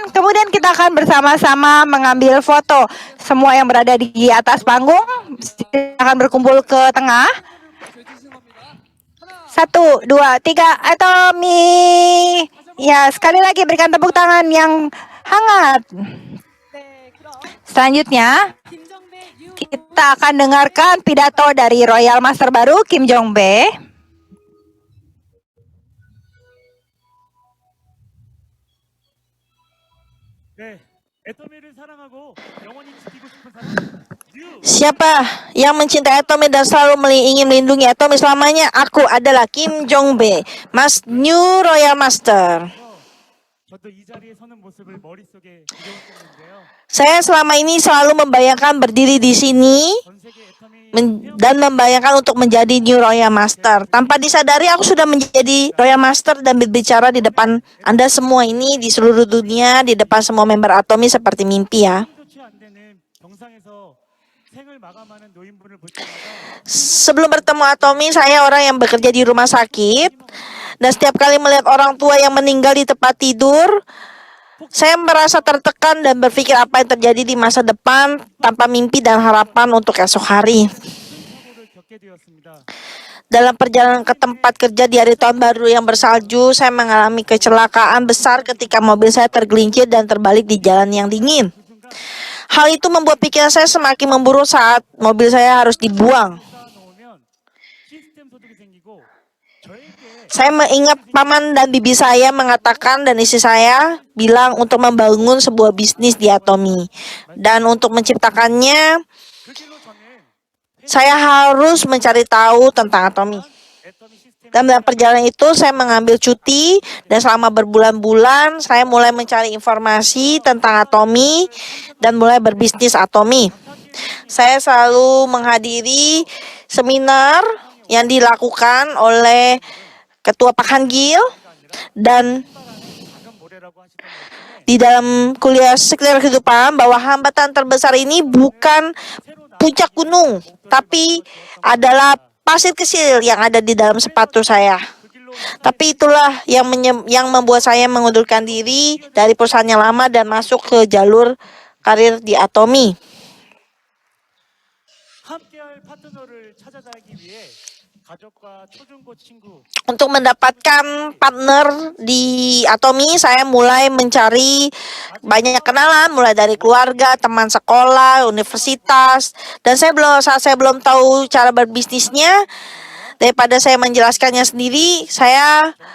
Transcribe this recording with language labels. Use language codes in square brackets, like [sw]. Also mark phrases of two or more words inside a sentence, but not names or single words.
[id] Kemudian kita akan bersama-sama mengambil foto. Semua yang berada di atas panggung akan berkumpul ke tengah. 1, 2, 3, Atomy. Ya, sekali lagi berikan tepuk tangan yang hangat. [ko] 네, 그럼 [id] Selanjutnya, [ko] 김정배 뉴 [id] kita akan dengarkan pidato dari Royal Master baru Kim Jong Bae. [ko] 네, 애터미를 사랑하고 영원히 지키고 싶은 사람 뉴 [id] Siapa yang mencintai Atomy dan selalu ingin melindungi Atomy selamanya? Aku adalah Kim Jong Bae, New Royal Master. [ko] 저도 이 자리에 서는 모습을 머릿속에 그려왔었는데요. [id] Saya selama ini selalu membayangkan berdiri di sini [ko] 전 세계 애터미 [id] dan membayangkan untuk menjadi New Royal Master. Tanpa disadari aku sudah menjadi Royal Master dan berbicara di depan Anda semua ini di seluruh dunia, di depan semua member Atomy seperti mimpi ya. [ko] 도치 안 되는 병상에서 생을 마감하는 노인분을 볼 때마다 [id] Sebelum bertemu Atomy, saya orang yang bekerja di rumah sakit. Dan setiap kali melihat orang tua yang meninggal di tempat tidur, saya merasa tertekan dan berpikir apa yang terjadi di masa depan tanpa mimpi dan harapan untuk esok hari. [ko] 사고를 겪게 되었습니다. [id] Dalam perjalanan ke tempat kerja di hari tahun baru yang bersalju, saya mengalami kecelakaan besar ketika mobil saya tergelincir dan terbalik di jalan yang dingin. Hal itu membuat pikiran saya semakin memburuk saat mobil saya harus dibuang. [ko] 쌓아놓으면 시스템 소득이 생기고 저에게 [id] Saya mengingat paman dan bibi saya mengatakan dan istri saya bilang untuk membangun sebuah bisnis di Atomi. Dan untuk menciptakannya, [ko] 그 길로 저는 [id] saya harus mencari tahu tentang Atomi. [ko] 애터미 시스템 [id] Dan dalam perjalanan itu saya mengambil cuti dan selama berbulan-bulan saya mulai mencari informasi tentang Atomi dan mulai berbisnis Atomi. Saya selalu menghadiri seminar yang dilakukan oleh Ketua Pak Hangil dan [ko] 작은 모래라고 하시던 말씀에 [id] di dalam kuliah sekitar kehidupan bahwa hambatan terbesar ini bukan puncak gunung, tapi adalah pasir kecil yang ada di dalam sepatu saya. [ko] 그 길로 [id] Tapi itulah yang membuat saya mengundurkan diri dari perusahaan yang lama dan masuk ke jalur karir di Atomi. [ko] 함께할 파트너를 찾아가기 위해 가족과 초중고 친구 [id] Untuk mendapatkan partner di Atomi, saya mulai mencari banyak kenalan, mulai dari keluarga, teman sekolah, universitas, dan saat saya belum tahu cara berbisnisnya, daripada saya menjelaskannya sendiri, saya